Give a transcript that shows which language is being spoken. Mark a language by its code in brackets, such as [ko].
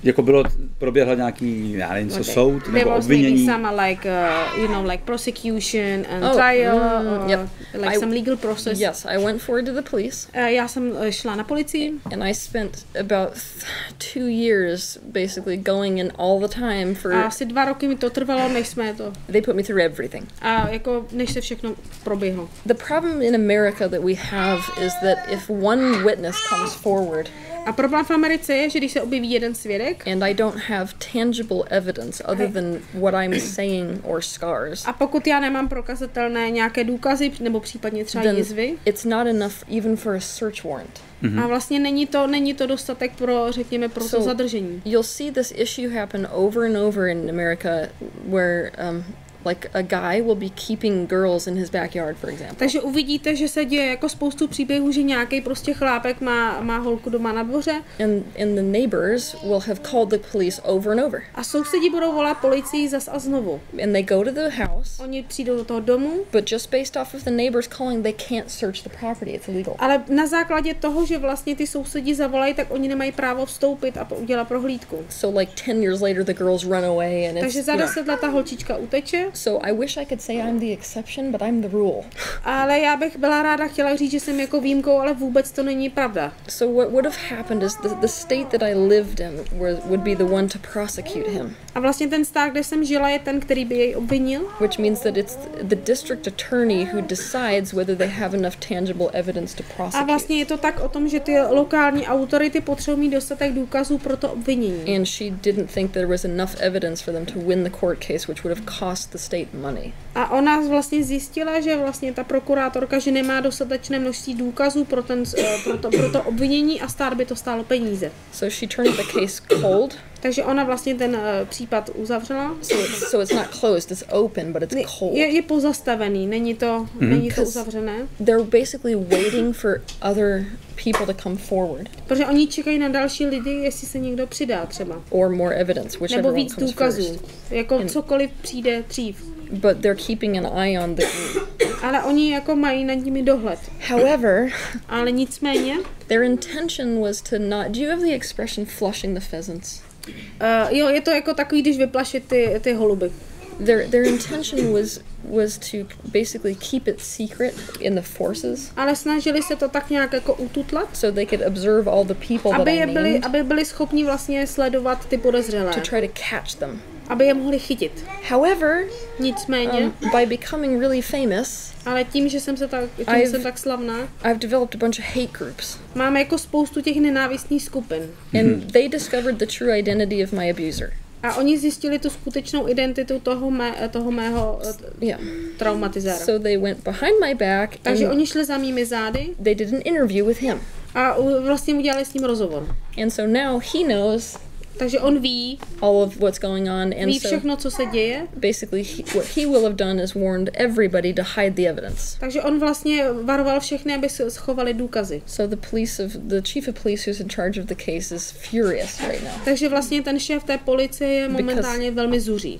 [cs] Jako proběhla nějaký, já nevím, co soud, nebo [en] was [cs] obvinění? [en] There was like, like prosecution and trial, or like some legal process. Yes, I went forward to the police. [cs] Já jsem šla na policii. [en] And I spent about 2 years basically going in all the time for... [cs] A asi 2 roky mi to trvalo, než jsme to... [en] They put me through everything. [cs] A jako, než se všechno proběhlo. [en] The problem in America that we have is that if one witness comes forward... [cs] A problém v Americe je, že když se objeví jeden svědek [en] and I don't have tangible evidence other than what I'm saying or scars. [cs] A pokud já nemám prokazatelné nějaké důkazy nebo případně třeba jizvy, [en] it's not enough even for a search warrant. [cs] A vlastně není to dostatek pro, řekněme, pro to zadržení. [en] You'll see this issue happen over and over in America where like a guy will be keeping girls in his backyard, for example. [cs] Takže uvidíte, že se děje jako spoustu příběhů, že nějaký prostě chlápek má holku doma na dvoře. [en] And the neighbors will have called the police over and over. [cs] A sousedi budou volat policii zas a znovu. [en] And they go to the house. [cs] Oni přijdou do toho domu. [en] But just based off of the neighbors calling, they can't search the property. It's illegal. [cs] Ale na základě toho, že vlastně ty sousedi zavolají, tak oni nemají právo vstoupit a udělat prohlídku. [en] So like 10 years later the girls run away and [cs] takže za 10 let ta holčička uteče. [en] So I wish I could say I'm the exception, but I'm the rule. [cs] Ale já bych byla ráda chtěla říct, že jsem jako výjimkou, ale vůbec to není pravda. [en] So what would have happened is the state that I lived in would be the one to prosecute him. [cs] A vlastně ten stát, kde jsem žila, je ten, který by jej obvinil. [en] Which means that it's the district attorney who decides whether they have enough tangible evidence to prosecute. [cs] A vlastně je to tak o tom, že ty lokální autority potřebují mít dostatek důkazů pro to obvinění. [en] And she didn't think there was enough evidence for them to win the court case, which would have cost the state money. [cs] A ona vlastně zjistila, že vlastně ta prokurátorka, že nemá dostatečné množství důkazů pro to obvinění a stát by to stálo peníze. [en] So she turned the case cold. [cs] Takže ona vlastně ten případ uzavřela. [en] So it's not closed, it's open, but it's cold. [cs] Je pozastavený, není to uzavřené. [en] They're basically waiting for other people to come forward. [cs] Protože oni čekají na další lidi, jestli se někdo přidá třeba. [en] Or more evidence, whichever [cs] nebo [en] one [cs] víc [en] comes [cs] důkazů. [en] first. [cs] Jako cokoliv přijde dřív. [en] But they're keeping an eye on the group. [cs] Ale oni jako mají nad nimi dohled. [en] However, [cs] ale nicméně, [en] their intention was to not. Do you have the expression flushing the pheasants? [cs] Jo, je to jako takový, když vyplašit ty holuby. [en] Their intention was to basically keep it secret in the forces. [cs] Ale snažili se to tak nějak jako ututlat. [en] So they could observe all the people that I named. [cs] Aby byli schopni vlastně sledovat ty podezřelé. [en] To try to catch them. [cs] Aby je mohli chytit. [en] However, [cs] nicméně, [en] by becoming really famous, [cs] ale tím, že jsem tak slavná, [en] I've developed a bunch of hate groups. [cs] Máme jako spoustu těch nenávistných skupin. [en] And they discovered the true identity of my abuser. [cs] A oni zjistili tu skutečnou identitu toho mého traumatizéra. [en] So they went behind my back. [cs] Takže oni šli za mými zády. [en] They did an interview with him. [cs] A vlastně udělali s ním rozhovor. [en] And so now he knows. [cs] Takže on ví [en] all of what's going on, and [cs] ví všechno, co se děje. [en] Basically, what he will have done is warned everybody to hide the evidence. [cs] Takže on vlastně varoval všechny, aby se schovali důkazy. [en] So the chief of police who's in charge of the case is furious right now. [cs] Takže vlastně ten šéf té policie je momentálně velmi zuří.